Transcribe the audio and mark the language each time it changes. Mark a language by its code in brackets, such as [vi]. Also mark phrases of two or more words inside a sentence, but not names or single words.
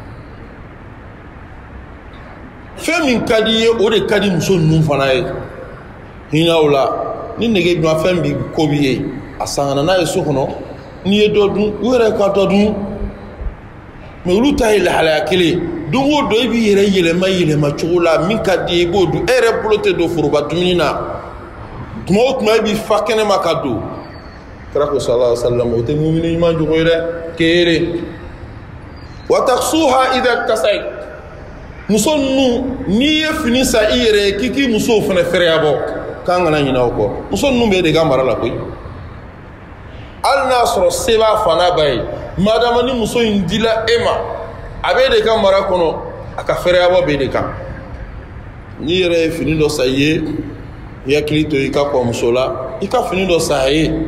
[bm] fɛn min ka di ye o de ka di muso ninnu fana ye hinɛ o la ni nege dun fɛn bi ko b'i ye a sangana n'a ye so kɔnɔ n'i ye dɔ dun u yɛrɛ ka dɔ dun mɛ olu ta ye lahalaya kelen don o don i b'i yɛrɛ yɛlɛma cogo la min ka di ye i b'o dun e yɛrɛ bolo tɛ don foroba dumuni na tuma o tuma i b'i fa kɛnɛ ma ka don kira ko [ar] صلى الله عليه وسلم [bm] o tɛ mumini ɲuman jogo ye dɛ kere [ar] وتكسوها إذا اكتسيت [bm] muso ninnu n'i ye fini san i yɛrɛ ye k'i k'i musow fana fɛrɛya bɔ k'an kana ɲinɛ o kɔ muso ninnu b'e de ka mara la koyi hali n'a sɔrɔ se b'a fa n'a ba ye madama ni muso in dila e ma a b'e de ka mara kɔnɔ a ka fɛrɛya bɔ b'e de kan n'i yɛrɛ ye fini dɔ san i ye i hakili to i ka kɔmuso la i ka fini dɔ san a ye